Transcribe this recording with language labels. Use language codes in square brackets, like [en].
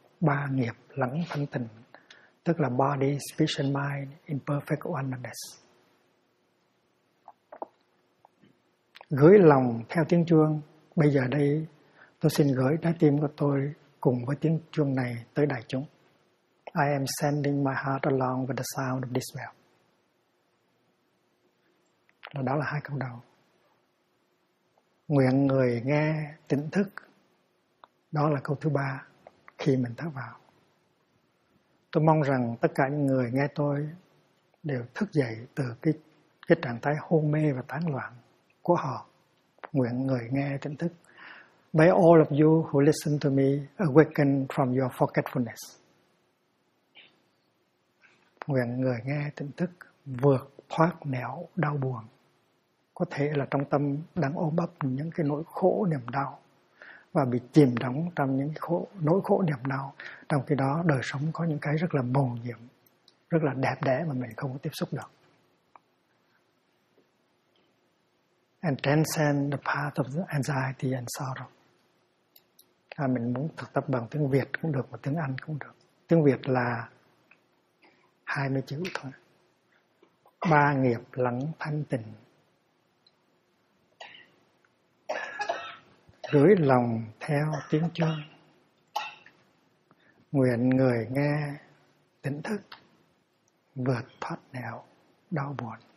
[vi] Ba nghiệp lắng thanh tịnh tức là [en] body, speech and mind in perfect oneness. [vi] Gửi lòng theo tiếng chuông. Bây giờ đây tôi xin gửi trái tim của tôi cùng với tiếng chuông này tới đại chúng. [en] I am sending my heart along with the sound of this bell. [vi] Đó là hai câu đầu. Nguyện người nghe tỉnh thức. Đó là câu thứ ba khi mình thở vào. Tôi mong rằng tất cả những người nghe tôi đều thức dậy từ cái trạng thái hôn mê và tán loạn của họ. Nguyện người nghe tỉnh thức. [en] May all of you who listen to me awaken from your forgetfulness. [vi] Nguyện người nghe tỉnh thức vượt thoát nẻo đau buồn. Có thể là trong tâm đang ôm ấp những cái nỗi khổ niềm đau và bị chìm đắm trong những khổ, nỗi khổ niềm đau. Trong khi đó đời sống có những cái rất là màu nhiệm, rất là đẹp đẽ mà mình không có tiếp xúc được. [en] And transcend the path of anxiety and sorrow. [vi] À, mình muốn thực tập bằng tiếng Việt cũng được và tiếng Anh cũng được. Tiếng Việt là 20 chữ thôi. Ba nghiệp lắng thanh tịnh, gửi lòng theo tiếng chuông, nguyện người nghe tỉnh thức, vượt thoát nẻo đau buồn.